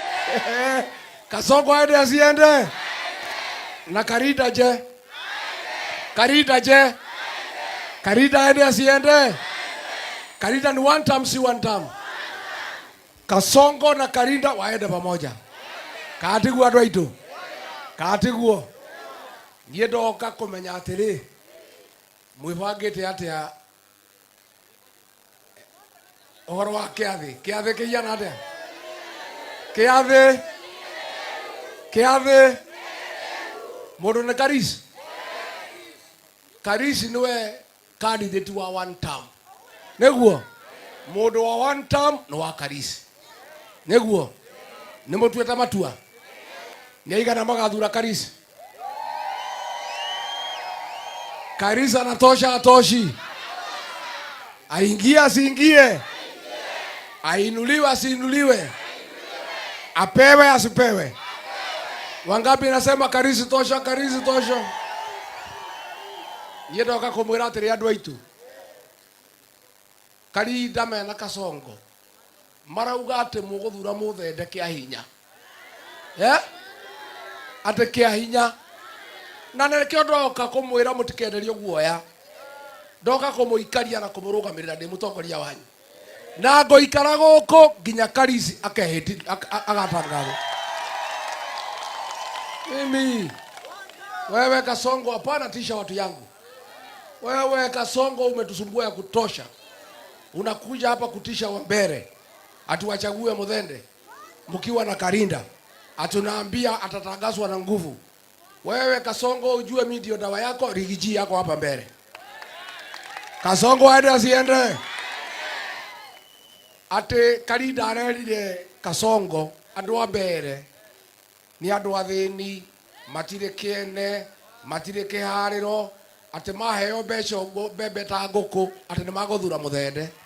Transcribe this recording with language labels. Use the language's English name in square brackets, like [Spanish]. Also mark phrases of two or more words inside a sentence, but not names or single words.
[Swahili] Kasongo aende asiende? Na Karida je? Karida je? Karida aende asiende? Karida ni [English] one term, [Swahili] si [English] one term. [Swahili] Kasongo na Karida waende pamoja. [Embu] Katiguo andu aitu. Katiguo. Nie ndoka kumenya atiri. Mwibangite atia ohoro wa kiathi kiana atia kiathi mundu ni Karisi niwe candidate wa [English] one term [Embu] neguo mundu wa [English] one term [Embu] no wa Karisi neguo ni mutueta matua ni aigana magathura Karisi. [Swahili] Karisi anatosha atoshi? Aingie asiingie? Ainuliwe asiinuliwe? Apewe asipewe? Wangapi nasema Karisi tosha? Karisi tosha? [Embu] Yedoka kumwira atiri andu aitu Karida mena Kasongo marauga ati muguthura muthende kia hinya ati kia hinya na nekio ndoka kumwira mutikenderio guoya ndoka kumuikaria na kumurugamirira ndi mutongoria wanyu na ngoikara guku nginya Karisi akehiti agatangazo. [Swahili] Mimi wewe Kasongo hapana tisha watu yangu. Wewe Kasongo umetusumbua ya kutosha. Unakuja hapa kutisha wa Mbeere atuwachague Muthende mkiwa na Karinda atunaambia atatangazwa na nguvu. Wewe Kasongo ujue mimi ndio dawa yako, rigiji yako hapa Mbeere. Kasongo aende asiende? [Embu] Ate Karinda arerire Kasongo andu wa Mbeere ni andu athini matire kiene matire kihariro ate maheo mbeco mbembe ta nguku ate ni maguthura Muthende